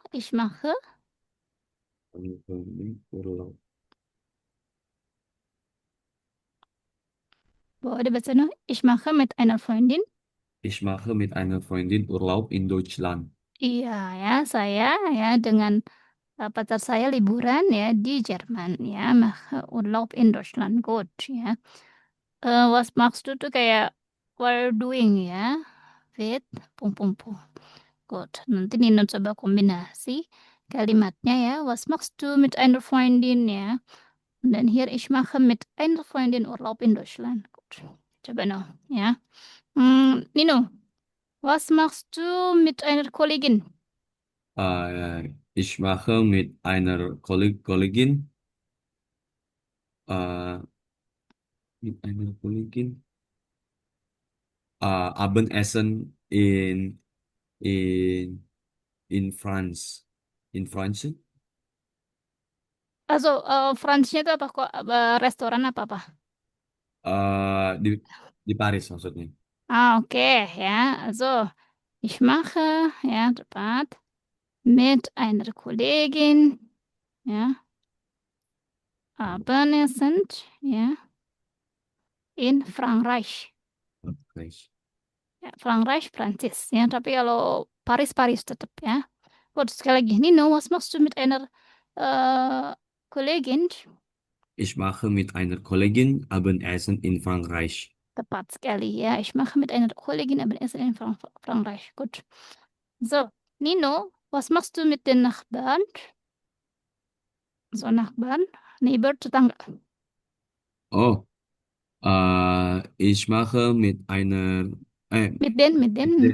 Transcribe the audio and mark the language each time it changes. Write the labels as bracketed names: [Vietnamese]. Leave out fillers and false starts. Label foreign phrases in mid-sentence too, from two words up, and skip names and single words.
[German] Ich mache. Urlaub. [Indonesian] Boleh dibaca, no. [German] Ich mache mit einer Freundin. Ich mache mit einer Freundin Urlaub in Deutschland. [Indonesian] Iya ya, saya ya dengan pacar saya liburan ya di Jerman ya. [German] Mache Urlaub in Deutschland. [Indonesian] Good ya. [German] Was machst du [Indonesian] tuh kayak [English] what are you doing [Indonesian] ya. With pung pung pung. Good. Nanti Nino coba kombinasi kalimatnya ya. [German] Was machst du mit einer Freundin [Indonesian] ya. Dan [German] hier ich mache mit einer Freundin Urlaub in Deutschland. Gut. [Indonesian] Coba no ya. [German] Nino, was machst du mit einer Kollegin? Ich mache mit einer Kollegin Mit einer Kollegin. Abendessen in in France. In France? Also, [Indonesian] Franz-nya itu apa kok? Restoran apa apa? Di Paris maksudnya. [German] Ah, okay, ja. Also, ich mache, ja, tepat, mit einer Kollegin, ja, Abendessen, ja, in Frankreich. Frankreich. [Indonesian] Ya, Frankreich, Prancis, ya. Tapi kalau Paris, Paris tetap, ya. Gut, sekali lagi. [German] Nino, was machst du mit einer Kollegin? Ich mache mit einer Kollegin Abendessen in Frankreich. [Indonesian] Tepat sekali, ya. [German] Ich mache mit einer Kollegin Abendessen in Frankreich. Gut. So, Nino, was machst du mit den Nachbarn? So, Nachbarn, Neighbor, Tetangga. Oh, ich mache Mit den